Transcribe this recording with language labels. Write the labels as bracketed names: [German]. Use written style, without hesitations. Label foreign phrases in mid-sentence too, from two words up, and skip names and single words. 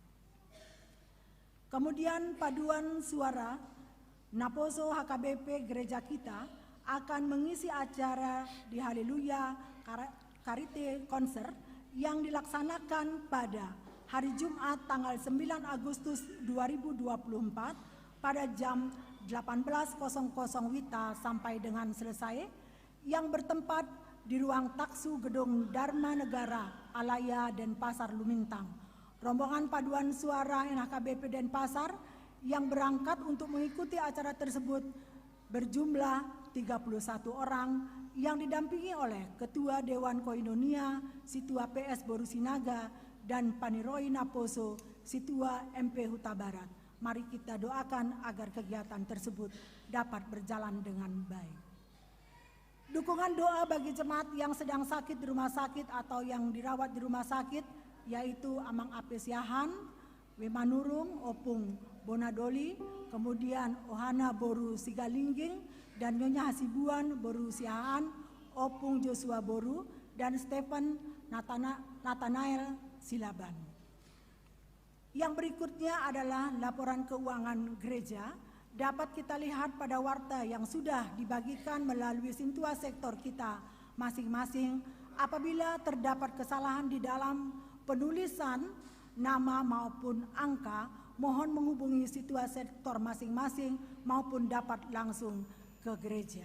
[Indonesian] Kemudian paduan suara Naposo HKBP gereja kita akan mengisi acara di Haleluya Karite Konser yang dilaksanakan pada hari Jumat tanggal 9 Agustus 2024 pada jam 18.00 WITA sampai dengan selesai, yang bertempat di ruang taksu Gedung Dharma Negara Alaya Denpasar Lumintang. Rombongan paduan suara NHKBP Denpasar yang berangkat untuk mengikuti acara tersebut berjumlah 31 orang yang didampingi oleh Ketua Dewan Koinonia Situa PS Boru Sinaga dan Paniroi Naposo Situa MP Huta Barat. Mari kita doakan agar kegiatan tersebut dapat berjalan dengan baik. Dukungan doa bagi jemaat yang sedang sakit di rumah sakit atau yang dirawat di rumah sakit, yaitu Amang Apesiahan, Wemanurung, Opung Bonadoli, kemudian Ohana Boru Sigalingging, dan Nyonya Hasibuan Boru Siahaan, Opung Joshua Boru, dan Stephen Nathanael Silaban. Yang berikutnya adalah laporan keuangan gereja. Dapat kita lihat pada warta yang sudah dibagikan melalui Sintua sektor kita masing-masing. Apabila terdapat kesalahan di dalam penulisan nama maupun angka, mohon menghubungi Sintua sektor masing-masing maupun dapat langsung ke gereja.